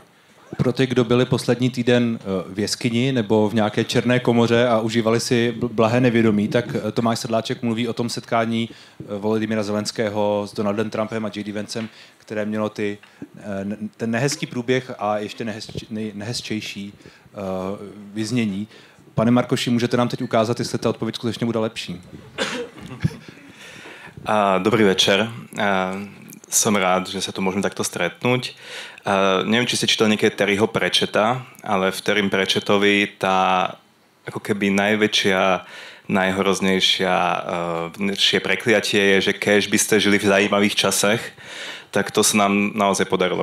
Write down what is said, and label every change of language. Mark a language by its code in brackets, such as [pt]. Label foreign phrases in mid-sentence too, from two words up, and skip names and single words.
[cs] Pro ty, kdo byli poslední týden v jeskyni nebo v nějaké černé komoře a užívali si blahé nevědomí, tak Tomáš Sedláček mluví o tom setkání Volodymyra Zelenského s Donaldem Trumpem a J.D. Vancem, které mělo ten nehezký průběh a ještě nehezčejší vyznění. Pane Markoši, můžete nám teď ukázat, jestli ta odpověď skutečně bude lepší? [sk] Dobrý večer. Som rád, že sa tu môžeme takto stretnúť. Neviem, či ste čítali niekedy Terryho Pratchetta, ale v Terrym Pratchettovi tá ako keby najväčšia, najhroznejšie prekliatie je, že kež by ste žili v zaujímavých časech, tak to sa nám naozaj podarilo.